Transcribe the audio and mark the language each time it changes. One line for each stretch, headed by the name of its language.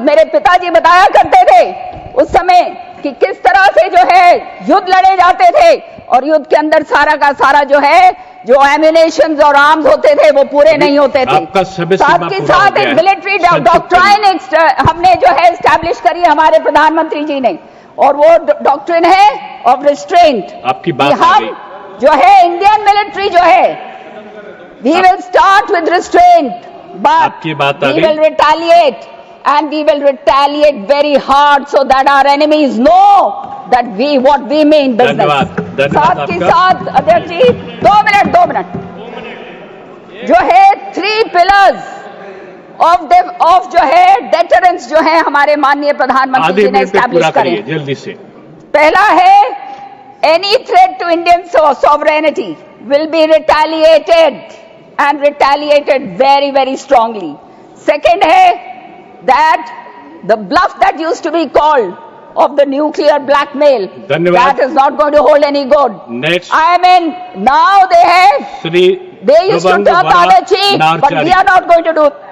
Hindi: मेरे पिताजी बताया करते थे उस समय कि किस तरह से जो है युद्ध लड़े जाते थे, और युद्ध के अंदर सारा का सारा जो है जो एम्यूनेशन और आर्म्स होते थे वो पूरे नहीं होते थे। साथ के साथ एक मिलिट्री डॉक्ट्राइन हमने जो है एस्टैब्लिश करी हमारे प्रधानमंत्री जी ने, और वो डॉक्ट्रिन है ऑफ रिस्ट्रेंट। आपकी बात हम जो है
English: Indian military जो है we will start with restraint but we will retaliate, and we will retaliate very hard so that our enemies know that what we mean business.
Hindi: साथ के साथ अध्यक्ष जी 2 मिनट जो है 3 पिलर्स ऑफ जो है डेटरेंस जो है हमारे माननीय प्रधानमंत्री जी ने एस्टैब्लिश करे जल्दी से।
English: पहला है any threat to Indian sovereignty will be retaliated and retaliated very, very strongly. Second hai that the bluff that used to be called of the nuclear blackmail, that is not going to hold any good. Next. I mean, now they have, they used to turn the other cheek, but we are not going to do.